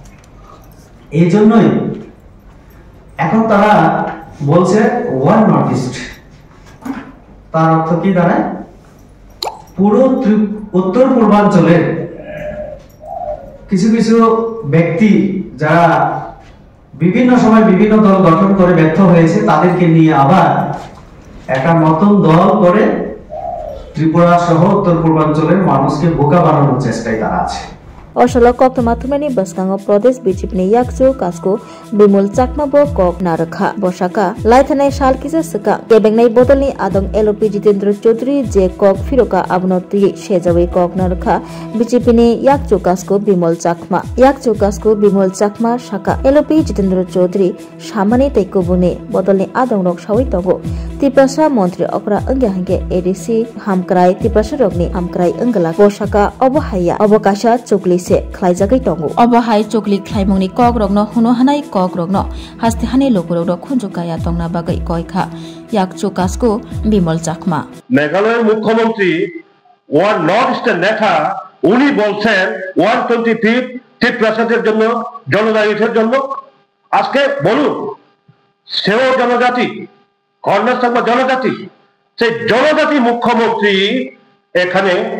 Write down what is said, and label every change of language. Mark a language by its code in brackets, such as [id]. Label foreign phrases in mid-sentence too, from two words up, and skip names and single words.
[bn] এই জন্যই এখন তারা বলছে ওয়ান নর্থ ইস্ট তার অর্থ কি দাঁড়ায় পুরো উত্তর পূর্বাঞ্চলের কিছু কিছু ব্যক্তি যারা বিভিন্ন সময় বিভিন্ন দল গঠন করে ব্যর্থ হয়েছে তাদেরকে নিয়ে আবার একটা নতুন দল করে ত্রিপুরা সহ উত্তর পূর্বাঞ্চলের মানুষকে বোকা বানানোর চেষ্টায় তারা আছে [trp] Osalo kok tumathumani baskango Pradesh BJP ni yakchu kasko Bimol Chakma bo kok narakha bosaka laithanai sal kisa saka kebengnai bodolni adong LOP Jitendra Chaudhary je kok phiroka abnoti shejawi kok narakha BJP ni yakchu kasko Bimol Chakma saka LOP Jitendra Chaudhary samani taikobune bodolni adong rok sawi togo Tripura Mantri Okra Angya hangke ADC Hamkrai Tripura rokni Hamkrai Anggala bosaka obohaya obokasha chukli se khlaijagai tongo obohai chukli khlaimongni kok rokno huno hanai kok rokno hasti hani lokurok rok khunjukaya tongna bagai koikha yakchu kasko Bimol Chakma [bn] মেঘালয়ের মুখ্যমন্ত্রী ওয়ান নর্থ ইস্টের নেতা উনি বলছেন 125 ত্রিপ্রাসাদের জন্য জনজাতির জন্য আজকে বলুন সেও জনজাতি কর্ণার সঙ্গে জনজাতি সেই জনজাতি মুখ্যমন্ত্রী এখানে